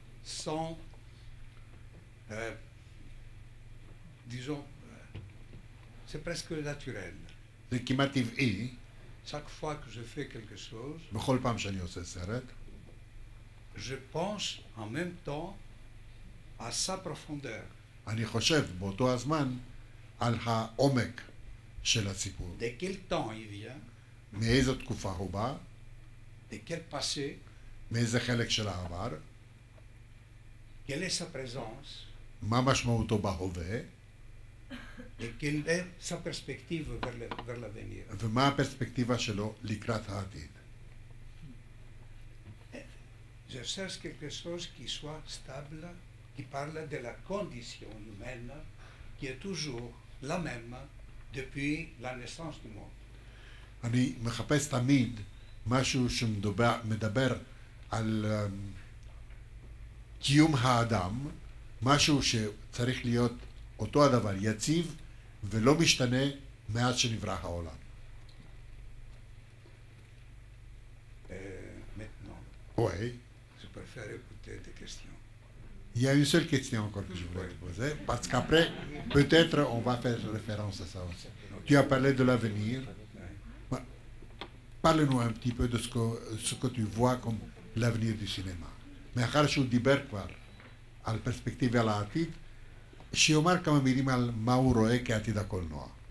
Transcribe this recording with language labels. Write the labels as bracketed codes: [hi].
[fr] sans, disons, c'est presque naturel. [he] זה כמעט טבעי, [fr] Chaque fois que je fais quelque chose, [he] בכל פעם שאני עושה סרט, [fr] je pense en même temps à sa profondeur. [he] אני חושב באותו הזמן על העומק של הסיפור. [fr] De quel temps il vient, [he] מאיזו תקופה הוא בא, [fr] de quel passé, [he] מאיזה חלק של העבר, [fr] quelle est sa présence, [he] מה משמעותו בהווה, [fr] et quelle est sa perspective vers l'avenir. [he] ומה הפרספקטיבה שלו לקראת העתיד. [fr] Je cherche quelque chose qui soit stable, qui parle de la condition humaine, qui est toujours la même depuis la naissance du monde. [he] אני מחפש תמיד משהו שמדבר על קיום האדם, משהו שצריך להיות אותו הדבר, יציב ולא משתנה מאז שנברא העולם. [fr] Maintenant, Oui. je préfère écouter des questions. Il y a une seule question encore que je voulais te poser, parce qu'après, peut-être on va faire référence à ça aussi. Tu as parlé de l'avenir. Parle-nous un petit peu de ce que tu vois comme l'avenir du cinéma. [he] מאחר שהוא דיבר כבר על פרספקטיבה על העתיד, שיאמר כמה מילים על מה הוא רואה כעתיד הקולנוע.